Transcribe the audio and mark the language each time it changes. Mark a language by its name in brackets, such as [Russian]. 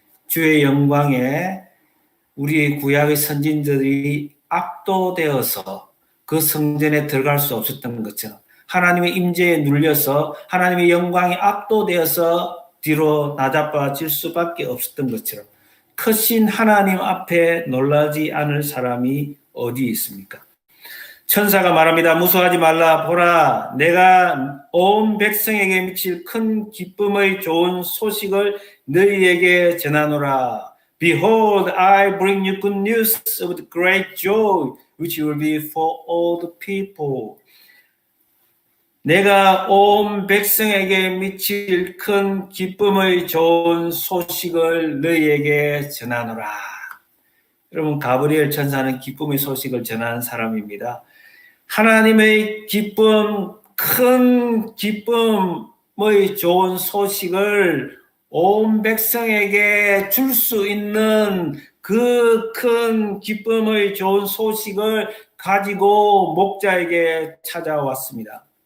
[Korean] 주의 영광에 우리 구약의 선진들이 압도되어서 그 성전에 들어갈 수 없었던 것처럼 하나님의 임재에 눌려서 하나님의 영광이 압도되어서 뒤로 나자빠질 수밖에 없었던 것처럼 크신 하나님 앞에 놀라지 않을 사람이 어디 있습니까? 천사가 말합니다. 무서워하지 말라. 보라, 내가 온 백성에게 미칠 큰 기쁨의 좋은 소식을 너희에게 전하노라. [English] Behold, I bring you good news of the great joy, which will be for all the people. [Korean] 내가 온 백성에게 미칠 큰 기쁨의 좋은 소식을 너희에게 전하노라. 여러분, 가브리엘 천사는 기쁨의 소식을 전하는 사람입니다. 하나님의 기쁨, 큰 기쁨의 좋은 소식을 온 백성에게 줄 수 있는 그 큰 기쁨의 좋은 소식을 가지고 목자에게 찾아왔습니다.